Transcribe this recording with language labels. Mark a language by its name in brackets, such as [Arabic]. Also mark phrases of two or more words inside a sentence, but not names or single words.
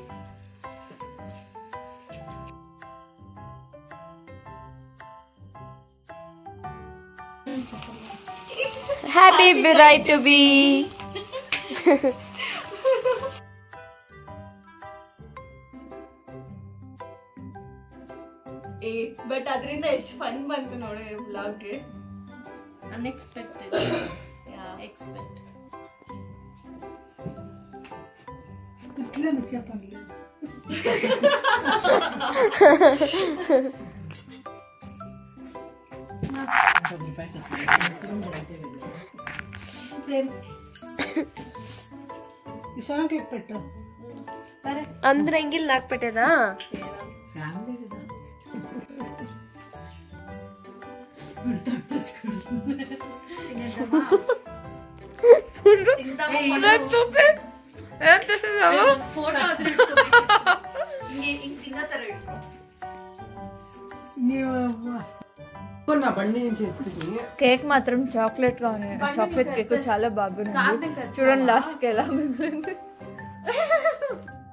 [English] Happy bride to be. [Kannada] But ಅದರಿಂದ ಎಷ್ಟು ಫನ್ ಬಂತು ನೋಡಿ ಬ್ಲಾಗ್ಗೆ. [English] Unexpected. Yeah. Expect. [Telugu] ఇట్లా చెప్పండి. ఈ సోనం క్లిప్ పెట్టు. అందరూ ఎంగిల్ నాకు పెట్టేదా? ఫ్యామిలీ కదా. చూపి ఏం చేస్తున్నావు? Photo [Kannada] ಹಿಂಗ ತರ ಇಟ್ಕೊ. ನೀವು [Telugu] కేక్ మాత్రం చాక్లెట్ గా ఉంది. [English] chocolate cake [Telugu] చాలా బాగుంది. చూడండి లాస్ట్ కి ఎలా మిగిలింది.